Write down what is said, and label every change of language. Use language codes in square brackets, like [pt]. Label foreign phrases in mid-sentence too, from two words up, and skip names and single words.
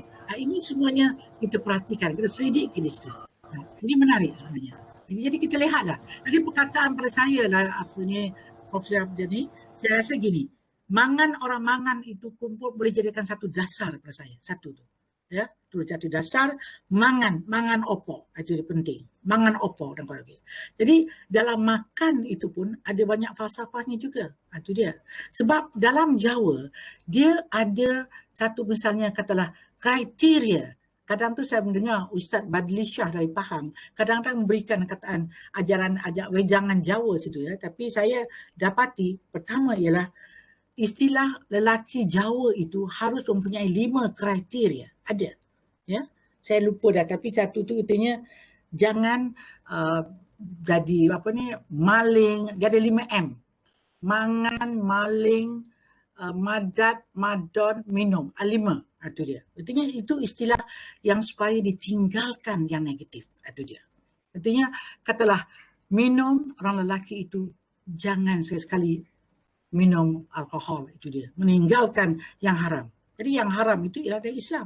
[ms] Ini semuanya kita perhatikan, kita selidik di situ. Ini menarik sebenarnya. Jadi kita lihatlah. Jadi perkataan pada saya lah, Profesor Abdul ni, saya rasa gini, mangan orang mangan itu kumpul boleh jadikan satu dasar pada saya. Satu tu. ya, tu jati dasar [jv] mangan opo, [ms] itu penting. [jv] Mangan opo [ms] dan kalau gitu. Jadi dalam makan itu pun ada banyak falsafahnya juga. Itu dia. Sebab dalam Jawa dia ada satu misalnya katalah kriteria. Kadang tu saya mendengar Ustaz Badli Shah dari Pahang kadang-kadang memberikan kataan ajaran wejangan Jawa situ ya. Tapi saya dapati pertama ialah istilah lelaki Jawa itu harus mempunyai 5 kriteria. Ada. Ya. Saya lupa dah tapi satu tu katanya jangan jadi apa ni maling, dia ada 5M. [jv] Mangan, maling, madat, madon, [ms] minum. 5. Itu dia. Artinya itu istilah yang supaya ditinggalkan yang negatif. Itu dia. Artinya katalah minum orang lelaki itu jangan sekali-sekali minum alkohol. Itu dia. Meninggalkan yang haram. Jadi yang haram itu ialah dari Islam.